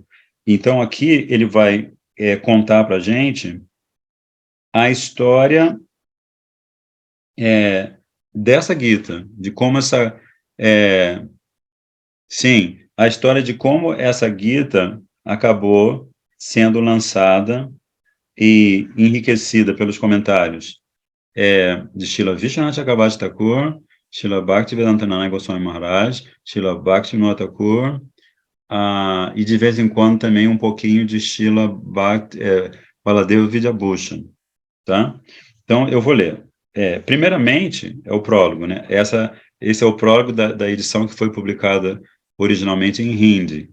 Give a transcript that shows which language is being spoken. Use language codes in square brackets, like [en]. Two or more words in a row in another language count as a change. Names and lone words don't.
[pt] Então, aqui ele vai contar para a gente a história dessa Gita, de como sim, a história de como essa Gita acabou sendo lançada e enriquecida pelos comentários de Srila Vishwanath Chakravarti Thakur, Srila Bhaktivedanta Goswami Maharaj, Srila Bhaktivinoda Thakur, e de vez em quando também um pouquinho de Srila Baladeva Vidyabhushan, tá? Então, eu vou ler. Primeiramente, é o prólogo, né? Esse é o prólogo da edição que foi publicada originalmente em Hindi.